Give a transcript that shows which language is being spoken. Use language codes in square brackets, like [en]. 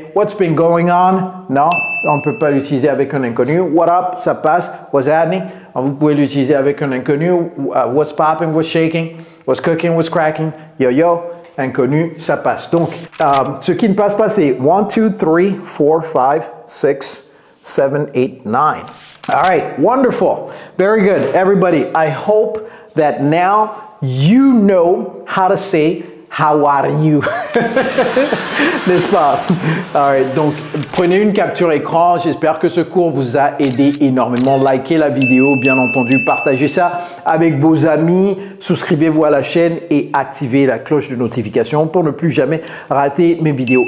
[en] What's been going on? [fr] Non, on ne peut pas l'utiliser avec un inconnu. [en] What up? [fr] Ça passe. [en] What's happening? [fr] Vous pouvez l'utiliser avec un inconnu. [en] What's popping? What's shaking? What's cooking? What's cracking? Yo yo, [fr] inconnu, ça passe. Donc, ce qui ne passe pas, c'est 1, 2, 3, 4, 5, 6, 7, 8, 9. [en] All right, wonderful. Very good, everybody. I hope that now you know how to say how are you? [fr] N'est-ce pas? Alright, donc prenez une capture écran. J'espère que ce cours vous a aidé énormément. Likez la vidéo, bien entendu. Partagez ça avec vos amis. Souscrivez-vous à la chaîne et activez la cloche de notification pour ne plus jamais rater mes vidéos.